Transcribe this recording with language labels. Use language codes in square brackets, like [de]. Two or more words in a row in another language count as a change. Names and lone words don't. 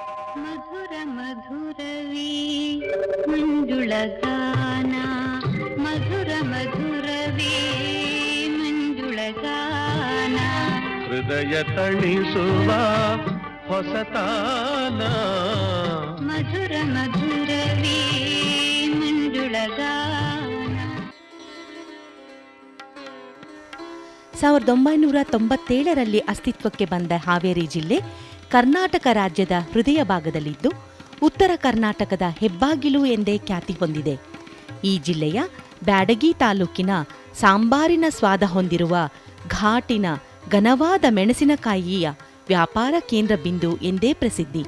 [kn] ಮಧುರ ಮಧುರವೀ ಮಂಜುಳಗಾನ, ಮಧುರ ಮಧುರವೀ ಮಂಜುಳಗಾನ, ಹೃದಯ ತಣಿಸುವ ಹೊಸತಾನ, ಮಧುರ ಮಧುರವೀ ಮಂಜುಳಗಾನ. 1997ರಲ್ಲಿ ಅಸ್ತಿತ್ವಕ್ಕೆ ಬಂದ ಹಾವೇರಿ ಜಿಲ್ಲೆ ಕರ್ನಾಟಕ ರಾಜ್ಯದ ಹೃದಯ ಭಾಗದಲ್ಲಿದ್ದು ಉತ್ತರ ಕರ್ನಾಟಕದ ಹೆಬ್ಬಾಗಿಲು ಎಂದೇ ಖ್ಯಾತಿ ಹೊಂದಿದೆ. ಈ ಜಿಲ್ಲೆಯ ಬ್ಯಾಡಗಿ ತಾಲೂಕಿನ ಸಾಂಬಾರಿನ ಸ್ವಾದ ಹೊಂದಿರುವ ಘಾಟಿನ ಘನವಾದ ಮೆಣಸಿನಕಾಯಿಯ ವ್ಯಾಪಾರ ಕೇಂದ್ರ ಬಿಂದು ಎಂದೇ ಪ್ರಸಿದ್ಧಿ.